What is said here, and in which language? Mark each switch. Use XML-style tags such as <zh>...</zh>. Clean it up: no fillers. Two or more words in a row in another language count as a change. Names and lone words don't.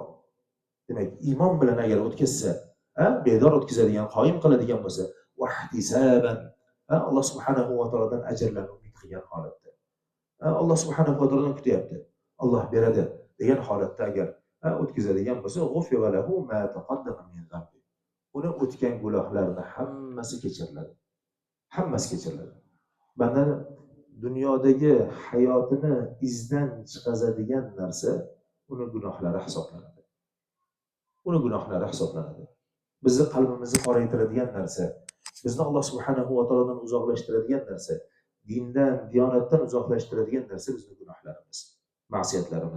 <uz>Demak, iymon bilan agar o'tkazsa, bedor o'tkazadigan, qoyim qiladigan bo'lsa, vahtisaban, Alloh</uz> <ar>سبحانه وتعالى</ar> <uz>ajrlarni umid qilgan holatda. Alloh</uz> <ar>سبحانه وتعالى</ar> <uz>kutyapti. Alloh beradi degan holatda agar o'tkazadigan bo'lsa,</uz> <ar>غفر له ما تقدم من ذنبه.</ar> <uz>Uni o'tgan gunohlarini hammasi kechiriladi. Hammasi kechiriladi. Bandani dunyodagi hayotini izdan chiqazadigan narsa uni gunohlari hisoblanadi. Uni gunohlari hisoblanadi. Bizni qalbimizni qoraytiradigan narsa, bizni Alloh</uz> <ar>سبحانه وتعالى</ar> <uz>uzoqlashtiradigan narsa, dindan, diyonatdan uzoqlashtiradigan narsa bizning gunohlarimiz, ma'siyatlarimiz.</uz>